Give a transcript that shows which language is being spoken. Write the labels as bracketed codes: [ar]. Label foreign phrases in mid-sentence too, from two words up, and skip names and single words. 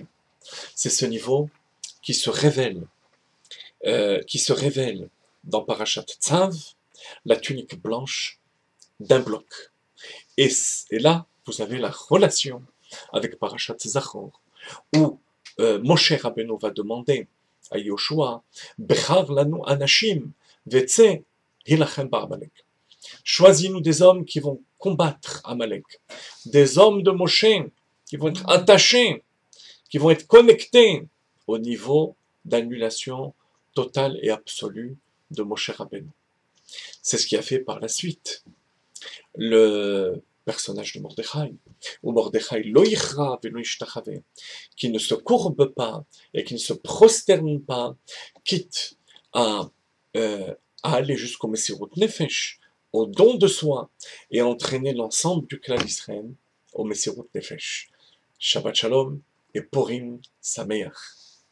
[fr] C'est ce niveau qui se révèle dans Parashat Tzav, la tunique blanche d'un bloc. Et là, vous avez la relation avec Parashat Zachor, où Moshe Rabbeinu va demander à Yoshua, [he] בחר לנו אנשים וצא הלחם בעמלק. [fr] Choisis-nous des hommes qui vont combattre Amalek, des hommes de Moshe qui vont être attachés, qui vont être connectés au niveau d'annulation totale et absolue de Moshe Rabbeinu. C'est ce qui a fait par la suite le personnage de Mordechai, ou Mordechai [he] לא יכרע ולא ישתחוה, [fr] qui ne se courbe pas et qui ne se prosterne pas, quitte à aller jusqu'au [he] מסירות נפש, [fr] au don de soi, et entraîner l'ensemble du clan d'Israël au [he] מסירות נפש. שבת שלום et פורים שמח.